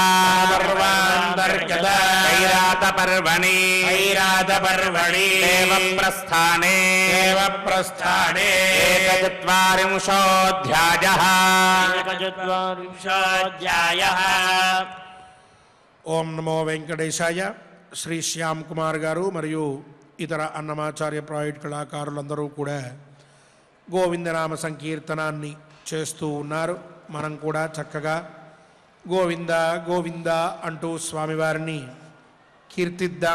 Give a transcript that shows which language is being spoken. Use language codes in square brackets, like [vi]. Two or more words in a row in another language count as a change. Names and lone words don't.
[sa] पर्वान्तर्गता कैरातपर्वणि ऐरातपर्वणि देवप्रस्थाने देवप्रस्थाने एकचत्वारिंशोऽध्यायः एकचत्वारिंशोऽध्यायः ఓం నమో వెంకటేశాయ. [te] శ్రీ శ్యామ్ కుమార్ గారు మరియు ఇతర అన్నమాచార్య ప్రాజెక్ట్ కళాకారులందరూ కూడా గోవిందనామ సంకీర్తనాన్ని చేస్తూ ఉన్నారు. మనం కూడా చక్కగా గోవింద గోవింద అంటూ స్వామివారిని కీర్తిద్దాం.